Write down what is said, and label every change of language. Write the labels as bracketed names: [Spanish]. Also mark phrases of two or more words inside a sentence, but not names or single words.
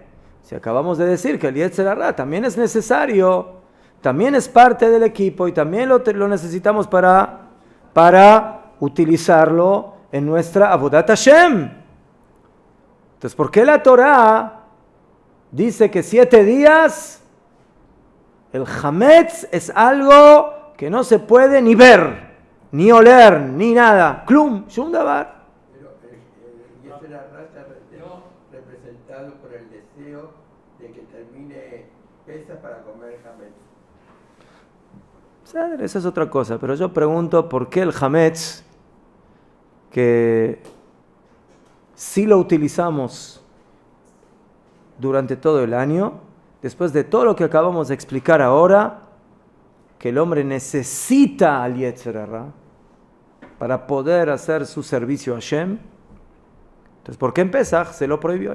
[Spanish] Si acabamos de decir que el [Hebrew] יצר הרע [Spanish] también es necesario, también es parte del equipo y también lo necesitamos para utilizarlo en nuestra [Hebrew] עבודת השם. [Spanish] Entonces, ¿por qué la Torah dice que 7 días el hametz es algo que no se puede ni ver, ni oler, ni nada? [Hebrew] כלום, שום דבר. [Spanish] Pero el [Hebrew] יצר הרע [Spanish] está representado por el deseo de que termine Pesach para comer hametz. Esa es otra cosa, pero yo pregunto por qué el hametz, que si lo utilizamos durante todo el año, después de todo lo que acabamos de explicar ahora, que el hombre necesita al [Hebrew] יצר הרע [Spanish] para poder hacer su servicio a Hashem, entonces ¿por qué en Pesach se lo prohibió?